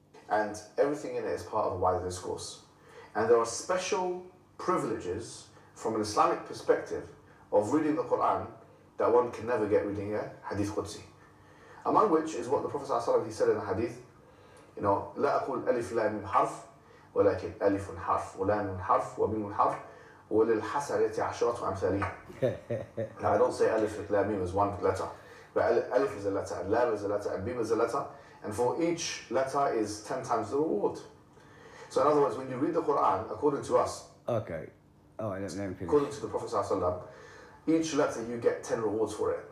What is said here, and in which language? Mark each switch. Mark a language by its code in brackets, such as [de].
[en] And everything in it is part of a wider discourse. And there are special privileges from an Islamic perspective of reading the Quran that one can never get reading a Hadith Qudsi. Among which is what the Prophet ﷺ, he said in the Hadith, [ar] لا أقول ألف لام ميم حرف ولكن ألف حرف ولام حرف وميم حرف وللحسنة عشرة أمثالها. [en] Now I don't say alif lam mim is one letter, but alif is a letter, and lam is a letter, and mim is a letter, and for each letter is 10 times the reward. So in other words, when you read the Quran, according to us, Okay. Oh, let me finish. according to the Prophet ﷺ, each letter you get 10 rewards for it.